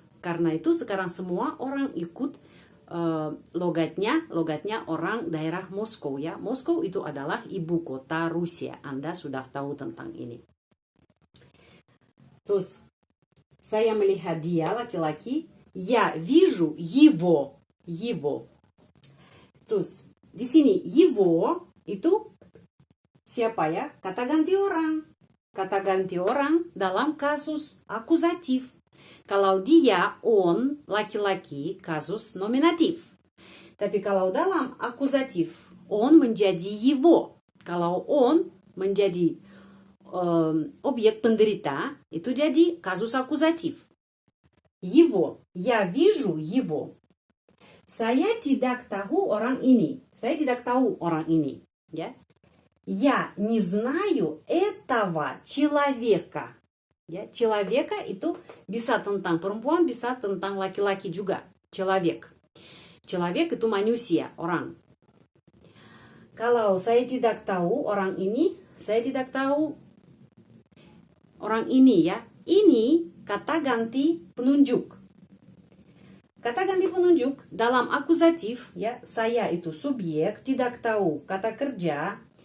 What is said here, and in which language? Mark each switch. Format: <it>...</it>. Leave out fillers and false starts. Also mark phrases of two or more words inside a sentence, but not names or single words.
<id>Karena itu sekarang semua orang ikut logatnya orang daerah Moskow ya. Moskow itu adalah ibu kota Rusia. Anda sudah tahu tentang ini. Terus saya melihat dia laki-laki.</id> <ru>Я вижу его.</ru> <id>Terus di sini его itu siapa ya? Kata ganti orang. Kata ganti orang dalam kasus akusatif. Kalau dia, on, laki-laki, kasus nominatif. Tapi kalau dalam akusatif, on menjadi его. Kalau on menjadi objek penderita, itu jadi kasus akusatif.</id> <ru>Его. Я вижу его.</ru> <id>Saya tidak tahu orang ini. Ya.</id> <ru>Я не знаю этого человека.</ru> <id>Ya, человека itu bisa tentang perempuan, bisa tentang laki-laki juga. Человек itu manusia, orang. Kalau saya tidak tahu orang ini, saya tidak tahu orang ini ya. Ini kata ganti penunjuk. Kata ganti penunjuk dalam akusatif ya, saya itu subjek, tidak tahu kata kerja.</id>